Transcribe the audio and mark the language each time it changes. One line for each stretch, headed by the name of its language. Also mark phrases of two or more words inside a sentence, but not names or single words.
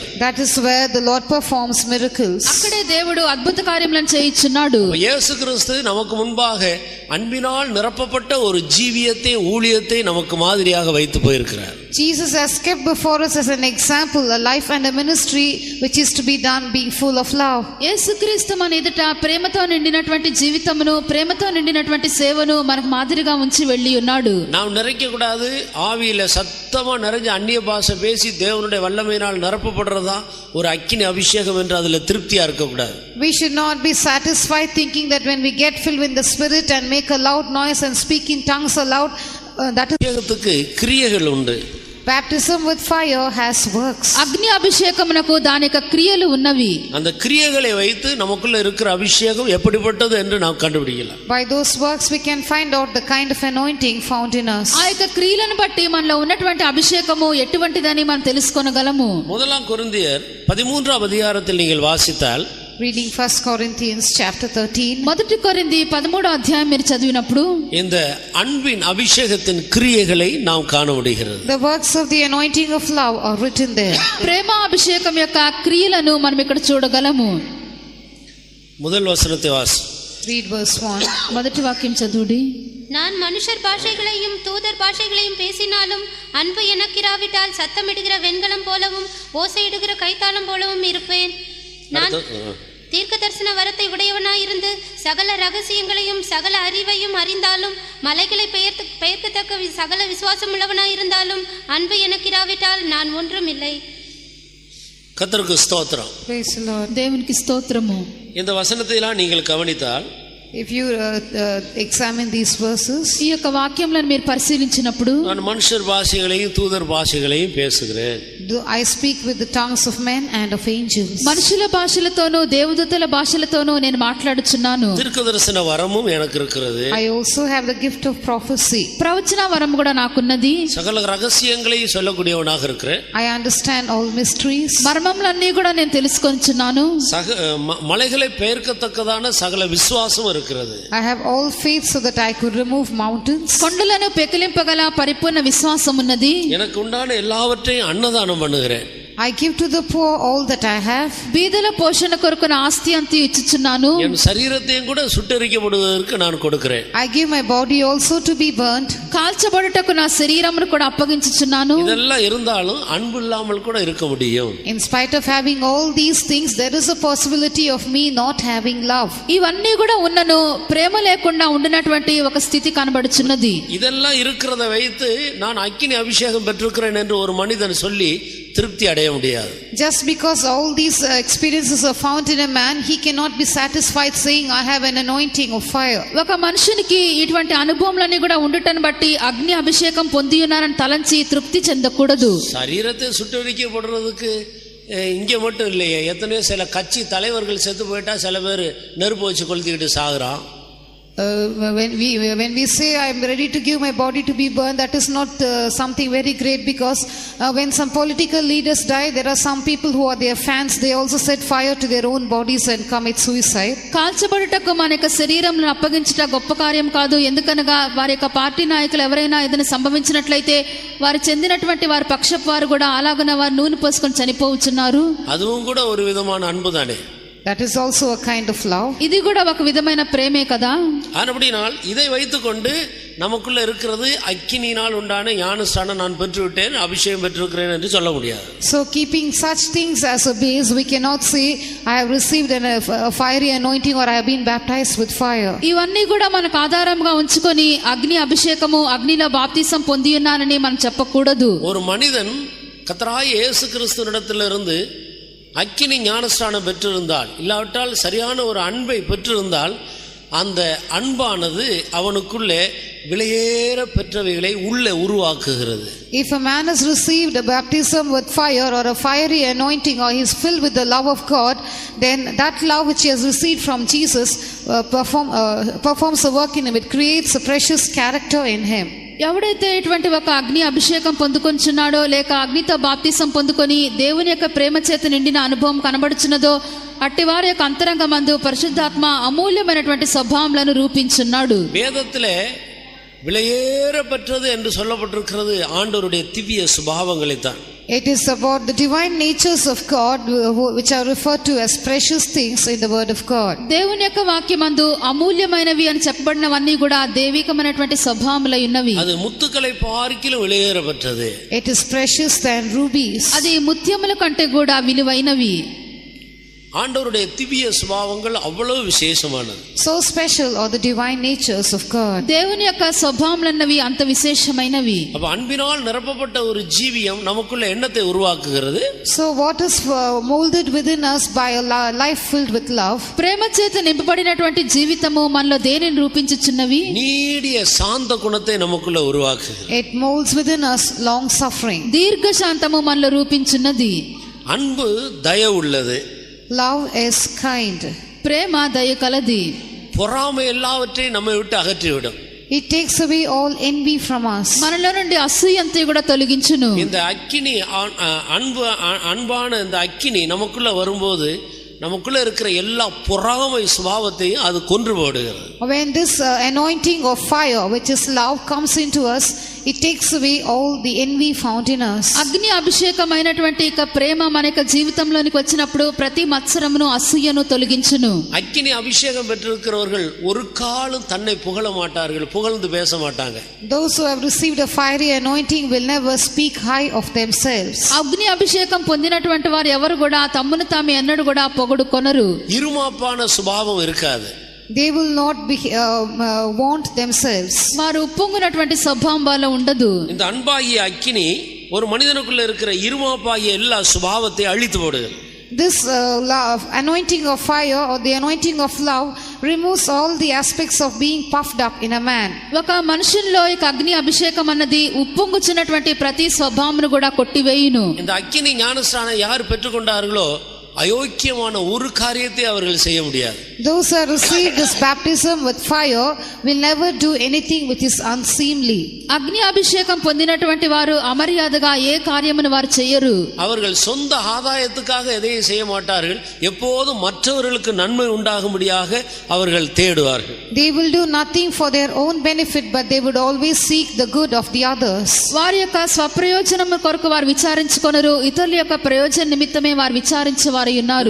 English: That is where the Lord performs miracles.
Telugu: అక్కడే దేవుడు అద్భుత కార్యములను చేయుచున్నాడు.
Tamil: இயேசு கிறிஸ்து நமக்கு முன்பாக அன்பினால் நிரப்பப்பட்ட ஒரு ஜீவியத்தை ஊழியத்தை நமக்கு மாதிரியாக வைத்து போயிருக்கிறார்.
English: Jesus has kept before us as an example a life and a ministry which is to be done being full of love.
Telugu: యేసుక్రీస్తు మన ఎదుట ప్రేమతో నిండినటువంటి జీవితమును ప్రేమతో నిండినటువంటి సేవను మనకు మాదిరిగా ఉంచి వెళ్ళి ఉన్నాడు.
Tamil: நாம் நிறைக்க கூடாது, ஆவியில சத்தமா நிறைஞ்ச அந்நிய பாஷை பேசி தேவனுடைய வல்லமையினால் நிரப்பப்படுறதா ஒரு அக்கினி அபிஷேகம் என்று அதுல திருப்தியா இருக்க கூடாது.
English: We should not be satisfied thinking that when we get filled with the Spirit and make a loud noise and speak in tongues aloud, that is
Tamil: அபிஷேகத்துக்கு கிரியைகள் உண்டு.
English: baptism with fire has works.
Telugu: అగ్ని అభిషేకమునకు దాని యొక్క క్రియలు ఉన్నవి.
Tamil: அந்த கிரியைகளை வைத்து நமக்குள்ள இருக்கிற அபிஷேகம் எப்படிப்பட்டது என்று நாம் கண்டுபிடிக்கலாம்.
English: By those works we can find out the kind of anointing found in us.
Telugu: ఆ యొక్క క్రియలను బట్టి మనలో ఉన్నటువంటి అభిషేకము ఎటువంటిదని మనం తెలుసుకొనగలము.
Tamil: முதலாம் கொரிந்தியர் 13ஆம் அதிகாரத்தில் நீங்கள் வாசித்தால்,
English: Reading 1 Corinthians chapter 13.
Telugu: మొదటి కొరింథీ 13వ అధ్యాయం మీరు చదివినప్పుడు
Tamil: இந்த அன்பின் அபிஷேகத்தின் கிரியைகளை நாம் காண முடிகிறது.
English: The works of the anointing of love are written there.
Telugu: ప్రేమ అభిషేకం యొక్క క్రియలను మనం ఇక్కడ చూడగలము.
Tamil: முதல் வசனத்தை வாசி.
English: Read verse 1.
Telugu: మొదటి వాక్యం చదువుడి.
Tamil: நான் மனுஷர் பாஷைகளையும் தூதர் பாஷைகளையும் பேசினாலும் அன்பு எனக்கிராவிட்டால் சத்தமிடுகிற வெண்கலம் போலவும் ஓசையிடுகிற கைத்தாளம் போலவும் இருப்பேன். நான் தீர்க்க தரிசன வரத்தை உடையவனாயிருந்து சகல ரகசியங்களையும் சகல அறிவையும் அறிந்தாலும் மலைகளை பெயர்க்கத்தக்க சகல விசுவாசம் உள்ளவனாயிருந்தாலும் அன்பு எனக்கிராவிட்டால் நான் ஒன்றும் இல்லை. கர்த்தருக்கு ஸ்தோத்திரம்.
English: Praise the Lord.
Telugu: దేవునికి స్తోత్రము.
Tamil: இந்த வசனத்தையெல்லாம் நீங்கள் கவனித்தால்,
English: If you examine these verses,
Telugu: ఈ యొక్క వాక్యములను మీరు పరిశీలించినప్పుడు
Tamil: நான் மனுஷர் பாஷைகளையும் தூதர் பாஷைகளையும் பேசுகிறேன்.
English: I speak with the tongues of men and of angels.
Telugu: మనుషుల భాషలతోనూ దేవదూతల భాషలతోనూ నేను మాట్లాడుచున్నాను.
Tamil: தீர்க்கதரிசன வரமும் எனக்கு இருக்கிறது.
English: I also have the gift of prophecy.
Telugu: ప్రవచన వరం కూడా నాకున్నది.
Tamil: சகல ரகசியங்களை சொல்லக்கூடியவனாக இருக்கிறேன்.
English: I understand all mysteries.
Telugu: మర్మములన్నీ కూడా నేను తెలుసుకొనిచున్నాను.
Tamil: மலைகளை பெயர்க்கத்தக்கதான சகல விசுவாசம் இருக்கிறது.
English: I have all faith so that I could remove mountains.
Telugu: కొండలను పెకిలింపగల పరిపూర్ణ విశ్వాసం ఉన్నది.
Tamil: எனக்கு உண்டான எல்லாவற்றையும் அன்னதானம் பண்ணுகிறேன்.
English: I give to the poor all that I have.
Telugu: బీదల పోషణ కొరకు నా ఆస్తి అంతా ఇచ్చుచున్నాను.
Tamil: என் சரீரத்தையும் கூட சுட்டெரிக்கப்படுவதற்கு நான் கொடுக்கிறேன்.
English: I give my body also to be burnt.
Telugu: కాల్చబడుటకు నా శరీరమును కూడా అప్పగించుచున్నాను.
Tamil: இதெல்லாம் இருந்தாலும் அன்பு இல்லாமல் கூட இருக்க முடியும்.
English: In spite of having all these things, there is a possibility of me not having love.
Telugu: ఇవన్నీ కూడా ఉన్నను ప్రేమ లేకుండా ఉండినటువంటి ఒక స్థితి కనబడుచున్నది.
Tamil: இதெல்லாம் இருக்கிறத வைத்து நான் அக்கினி அபிஷேகம் பெற்றிருக்கிறேன் என்று ஒரு மனிதன் சொல்லி திருப்தி அடைய முடியாது.
English: Just because all these experiences are found in a man, he cannot be satisfied saying I have an anointing of fire.
Telugu: ఒక మనుషునికి ఇటువంటి అనుభవములన్నీ కూడా ఉండుటను బట్టి అగ్ని అభిషేకం పొంది ఉన్నారని తలంచి తృప్తి చెందకూడదు.
Tamil: சரீரத்தை சுட்டெரிக்கப்படுறதுக்கு இங்கே மட்டும் இல்லையே, எத்தனையோ சில கட்சி தலைவர்கள் செத்து போயிட்டா சில பேர் நெருப்பு வச்சு கொளுத்திக்கிட்டு சாகுறான்.
English: When we say I am ready to give my body to be burned, that is not something very great, because when some political leaders die, there are some people who are their fans, they also set fire to their own bodies and commit suicide.
Telugu: కాల్చబడుటకు మన యొక్క శరీరంను అప్పగించుట గొప్ప కార్యం కాదు. ఎందుకనగా వారి యొక్క పార్టీ నాయకులు ఎవరైనా ఏదైనా సంభవించినట్లయితే వారు చెందినటువంటి వారి పక్షపు వారు కూడా అలాగున వారు నూనె పోసుకొని చనిపోవచ్చున్నారు.
Tamil: அதுவும் கூட ஒரு விதமான அன்புதானே.
English: That is also a kind of love.
Telugu: ఇది కూడా ఒక విధమైన ప్రేమే కదా.
Tamil: அப்படினால் இதை வைத்துக்கொண்டு நமக்குள்ள இருக்கிறது அக்கினியினால் உண்டான ஞானஸ்நானம் நான் பெற்றுவிட்டேன், அபிஷேகம் பெற்றிருக்கிறேன் என்று சொல்ல முடியாது.
English: So keeping such things as a base, we cannot say I have received a fiery anointing or I have been baptized with fire.
Telugu: ఇవన్నీ కూడా మనకు ఆధారంగా ఉంచుకొని అగ్ని అభిషేకము, అగ్నిలో బాప్తిసం పొంది ఉన్నానని మనం చెప్పకూడదు.
Tamil: ஒரு மனிதன் கர்த்தராகிய இயேசு கிறிஸ்துவினிடத்திலிருந்து அக்கினி ஞானஸ்நானம் பெற்றிருந்தால், இல்லாவிட்டால் சரியான ஒரு அன்பை பெற்றிருந்தால், அந்த அன்பானது அவனுக்குள்ளே விலையேற பெற்றவைகளை உள்ளே உருவாக்குகிறது.
English: If a man has received a baptism with fire or a fiery anointing, or he is filled with the love of God, then that love which he has received from Jesus performs a work in him. It creates a precious character in him.
Telugu: ఎవడైతే ఇటువంటి ఒక అగ్ని అభిషేకం పొందుకొంచున్నాడో, లేక అగ్నితో బాప్తిసం పొందుకొని దేవుని యొక్క ప్రేమ చేత నిండిన అనుభవం కనబడుచున్నదో, అట్టి వారి యొక్క అంతరంగమందు పరిశుద్ధాత్మ అమూల్యమైనటువంటి స్వభావములను రూపించున్నాడు.
Tamil: வேதத்திலே விலையேற பெற்றது என்று சொல்லப்பட்டிருக்கிறது ஆண்டவருடைய திவ்ய சுபாவங்களை தான்.
English: It is about the divine natures of God which are referred to as precious things in the word of God.
Telugu: దేవుని యొక్క వాక్యమందు అమూల్యమైనవి అని చెప్పబడినవన్నీ కూడా దైవికమైనటువంటి స్వభావములై ఉన్నవి.
Tamil: அது முத்துக்களை பார்க்கிலும் விலையேற பெற்றது.
English: It is precious than rubies.
Telugu: అది ముత్యముల కంటే కూడా విలువైనవి.
Tamil: ஆண்டவருடைய திவ்ய சுபாவங்கள் அவ்வளவு விசேஷமானது.
English: So special are the divine natures of God.
Telugu: దేవుని యొక్క స్వభావములన్నవి అంత విశేషమైనవి.
Tamil: அப்ப அன்பினால் நிரப்பப்பட்ட ஒரு ஜீவியம் நமக்குள்ள எண்ணத்தை உருவாக்குகிறது.
English: So what is molded within us by a life filled with love?
Telugu: ప్రేమ చేత నింపబడినటువంటి జీవితము మనలో దేనిని రూపించుచున్నవి?
Tamil: நீடிய சாந்த குணத்தை நமக்குள்ள உருவாக்குகிறது.
English: It molds within us long suffering.
Telugu: దీర్ఘ శాంతము మనలో రూపించున్నది.
Tamil: அன்பு தயவு உள்ளது.
English: Love is kind.
Telugu: ప్రేమ దయ కలది.
Tamil: பொறாமை எல்லாவற்றையும் நம்மை விட்டு அகற்றிவிடும்.
English: It takes away all envy from us.
Telugu: మనలో నుండి అసూయ అంతా కూడా తొలగించును.
Tamil: இந்த அக்கினி அன்பான இந்த அக்கினி நமக்குள்ள வரும்போது நமக்குள்ள இருக்கிற எல்லா பொறாமை சுபாவத்தையும் அது கொன்று போடுகிறது.
English: When this anointing of fire, which is love, comes into us, it takes away all the envy found in us.
Telugu: అగ్ని అభిషేకమైనటువంటి ఇక ప్రేమ మన యొక్క జీవితంలోనికి వచ్చినప్పుడు ప్రతి మత్సరమును, అసూయను తొలగించును.
Tamil: அக்கினி அபிஷேகம் பெற்றிருக்கிறவர்கள் ஒரு காலம் தன்னை புகழ மாட்டார்கள், புகழ்ந்து பேச மாட்டாங்க.
English: Those who have received a fiery anointing will never speak high of themselves.
Telugu: అగ్ని అభిషేకం పొందినటువంటి వారు ఎవరు కూడా తమ్మును తాము ఎన్నడూ కూడా పొగడుకొనరు.
Tamil: இருமாப்பான சுபாவம் இருக்காது.
English: They will not be want themselves.
Telugu: వారు ఉప్పొంగునటువంటి స్వభావం వాళ్ళ ఉండదు.
Tamil: இந்த அன்பாகிய அக்கினி ஒரு மனிதனுக்குள்ள இருக்கிற இருமாப்பாகிய எல்லா சுபாவத்தை அழித்து போடுகிறது.
English: This love, anointing of fire or the anointing of love removes all the aspects of being puffed up in a man.
Telugu: ఒక మనుషుల్లో ఈ అగ్ని అభిషేకం అన్నది ఉప్పొంగుచున్నటువంటి ప్రతి స్వభావమును కూడా కొట్టివేయును.
Tamil: இந்த அக்கினி ஞானஸ்நானம் யார் பெற்றுக்கொண்டார்களோ அயோக்கியமான ஒரு காரியத்தை அவர்கள் செய்ய முடியாது.
English: Those who have received this baptism with fire will never do anything which is unseemly.
Telugu: అగ్ని అభిషేకం పొందినటువంటి వారు అమర్యాదగా ఏ కార్యమును వారు చేయరు.
Tamil: அவர்கள் சொந்த ஆதாயத்துக்காக எதையும் செய்ய மாட்டார்கள். எப்போதும் மற்றவர்களுக்கு நன்மை உண்டாகும்படியாக அவர்கள் தேடுவார்கள்.
English: They will do nothing for their own benefit, but they would always seek the good of the others.
Telugu: వారి యొక్క స్వప్రయోజనము కొరకు వారు విచారించుకొనరు, ఇతరుల యొక్క ప్రయోజన నిమిత్తమే వారు విచారించేవారు ఉన్నారు.